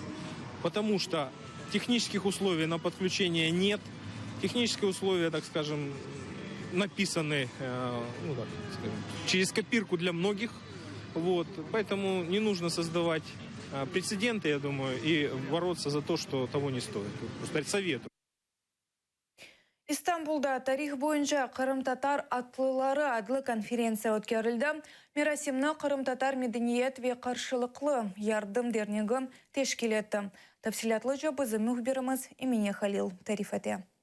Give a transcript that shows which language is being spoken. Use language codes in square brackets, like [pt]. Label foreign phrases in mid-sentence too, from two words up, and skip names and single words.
[ru] Потому что технических условий на подключение нет. Технические условия, так скажем, написаны через копирку для многих. Вот. Поэтому не нужно создавать прецеденты, я думаю, и бороться за то, что того не стоит. Просто советую. [crh] İstanbul'da tarih boyunca Kırım-Tatar atlылары adlı konferensiya ötkərildi. Merasimni Kırım-Tatar medeniyet ve karşılıklı yardım derneği teşkil etti. Tafsilatlıca bizim muhbirimiz Emine Halil tarif etti.